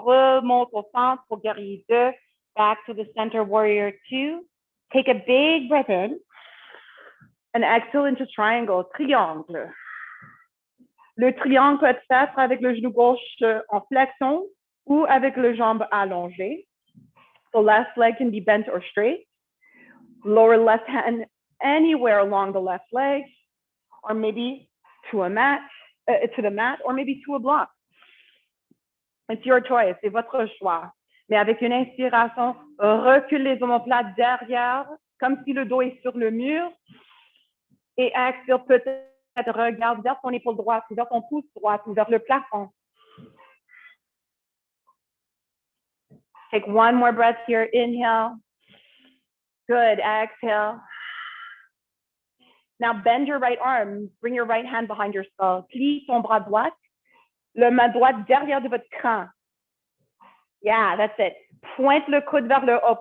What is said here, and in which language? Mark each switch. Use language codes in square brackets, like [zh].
[fr] Remonte au centre pour guerrier 2. [en] Back to the center, warrior 2. Take a big breath in. And exhale into triangle, triangle. [fr] Le triangle peut être fait avec le genou gauche en flexion ou avec le jambe allongée. [en] The left leg can be bent or straight. Lower left hand anywhere along the left leg, or maybe to the mat, or maybe to a block. It's your choice, [fr] c'est votre choix. Mais avec une inspiration, recule les omoplates derrière, comme si le dos est sur le mur. Et expire peut-être, regarde vers ton épaule droite, ou vers ton pouce droit, ou vers le plafond. [en] Take one more breath here. Inhale. Good. Exhale. Now bend your right arm. Bring your right hand behind your skull. [fr] Plie ton bras droit. Le main droite derrière de votre cran. [en] Yeah, that's it. [fr] Pointe le coude vers le haut.